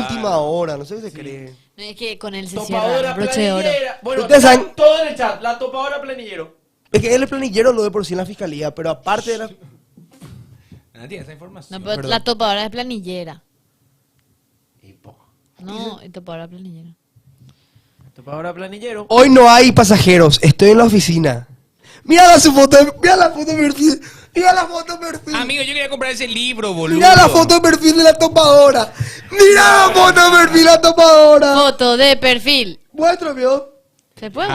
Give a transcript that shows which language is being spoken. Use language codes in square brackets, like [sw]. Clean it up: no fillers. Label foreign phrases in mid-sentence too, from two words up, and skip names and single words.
[es] última hora. No sé qué se cree. No, es que con él se Topadora cierra broche de oro. planillera. Bueno, Ustedes está saben- todo en el chat. La topadora planillero. Es que él es planillero, lo de por sí en la fiscalía. Pero aparte de la... Nadie tiene esa información. No, pero Perdón. la topadora es planillera. No, y topadora planillera. Topadora planillero. Hoy no hay pasajeros. Estoy en la oficina. Mira su foto. Mira la foto de perfil. Mira la foto de perfil. Amigo, yo quería comprar ese libro, boludo. Mira la foto de perfil de la topadora. Mira la foto de perfil de la topadora. Foto de perfil. Muestra, vio. ¿Se puede